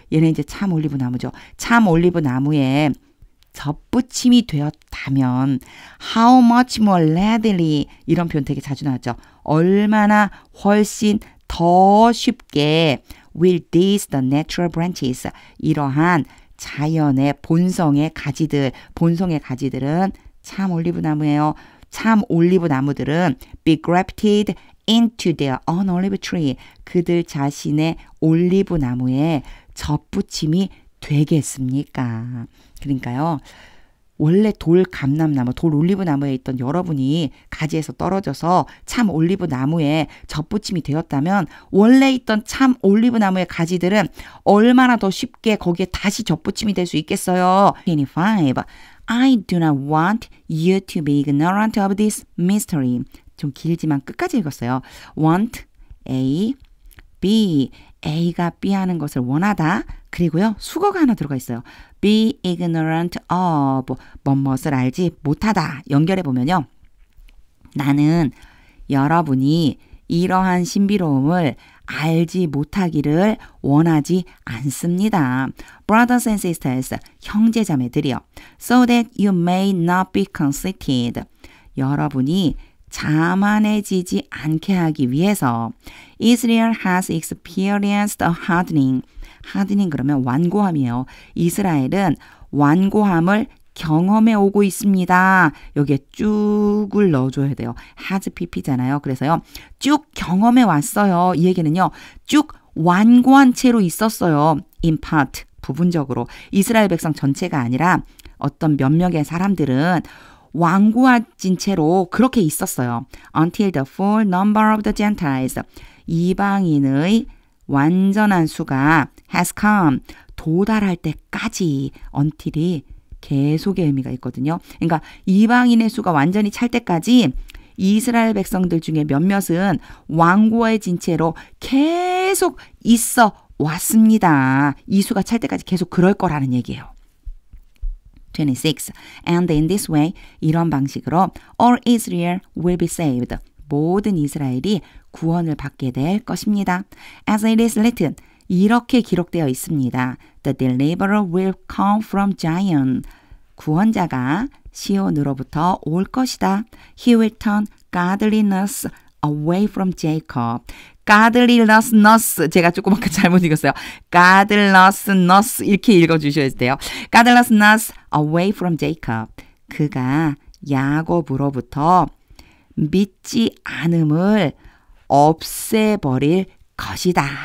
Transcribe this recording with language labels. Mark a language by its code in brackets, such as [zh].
[ko] 얘는 이제 참 올리브 나무죠. 참 올리브 나무에 접붙임이 되었다면 [en] how much more readily [ko] 이런 표현 되게 자주 나왔죠. 얼마나 훨씬 더 쉽게 [en] will these the natural branches [ko] 이러한 자연의 본성의 가지들은 참 올리브 나무예요. 참 올리브 나무들은 [en] be grafted into their own olive tree. [ko] 그들 자신의 올리브 나무에 접붙임이 되겠습니까? 그러니까요. 원래 돌 감람나무, 돌 올리브 나무에 있던 여러분이 가지에서 떨어져서 참 올리브 나무에 접붙임이 되었다면 원래 있던 참 올리브 나무의 가지들은 얼마나 더 쉽게 거기에 다시 접붙임이 될 수 있겠어요. [en] 25. I do not want you to be ignorant of this mystery. [ko] 좀 길지만 끝까지 읽었어요. [en] want, A, B. [ko] A가 B 하는 것을 원하다. 그리고요. 수거가 하나 들어가 있어요. [en] be ignorant of [ko] 뭐뭇을 알지 못하다. 연결해 보면요. 나는 여러분이 이러한 신비로움을 알지 못하기를 원하지 않습니다. [en] Brothers and sisters, [ko] 형제자매들이요. [en] So that you may not be conceited. [ko] 여러분이 자만해지지 않게 하기 위해서 [en] Israel has experienced a hardening. [ko] hardening 그러면 완고함이에요. 이스라엘은 완고함을 경험해 오고 있습니다. 여기에 쭉을 넣어줘야 돼요. has pp잖아요. 그래서요. 쭉 경험해 왔어요. 이 얘기는요. 쭉 완고한 채로 있었어요. [en] in part, [ko] 부분적으로. 이스라엘 백성 전체가 아니라 어떤 몇몇의 사람들은 완고해진 채로 그렇게 있었어요. [en] Until the full number of the Gentiles. [ko] 이방인의 완전한 수가 [en] has come. [ko] 도달할 때까지. until이 계속의 의미가 있거든요. 그러니까 이방인의 수가 완전히 찰 때까지 이스라엘 백성들 중에 몇몇은 완고해진 채로 계속 있어 왔습니다. 이 수가 찰 때까지 계속 그럴 거라는 얘기예요. [en] 26. And in this way, [ko] 이런 방식으로 [en] all Israel will be saved. [ko] 모든 이스라엘이 구원을 받게 될 것입니다. [en] As it is written, [ko] 이렇게 기록되어 있습니다. [en] The deliverer will come from Zion. [ko] 구원자가 시온으로부터 올 것이다. [en] He will turn godliness away from Jacob. [ko] godliness, 제가 조그맣게 잘못 읽었어요. godlessness 이렇게 읽어주셔야 돼요. [en] godlessness away from Jacob. [ko] 그가 야곱으로부터 믿지 않음을 없애버릴 것이다.